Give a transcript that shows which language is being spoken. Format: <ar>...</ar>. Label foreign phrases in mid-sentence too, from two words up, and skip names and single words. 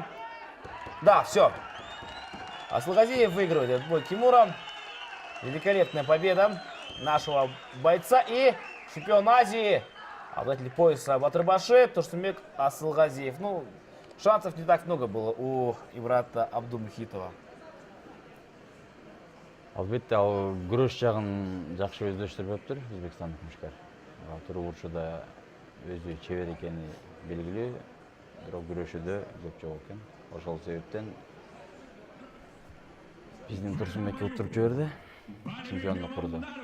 <ru>Да, все. Асылгазиев выигрывает этот бой Кимура. Великолепная победа нашего бойца и чемпион Азии, обладатель пояса Батыр-башы, Турсунбек Асылгазиев. Ну, шансов не так много было у Ибрата Абдумухитова.</ru> <ky>Албетте, ал күрөш жагын жакшы өздөштүрүп өптүр өзбекстандык мушкер. Туруп урушууда өзү чебер экени белгилүү, бирок күрөшүүдө көп жок экен. Ошол себептен биздин Турсунбекке уттуруп жиберди, чемпиондук курду.</ky>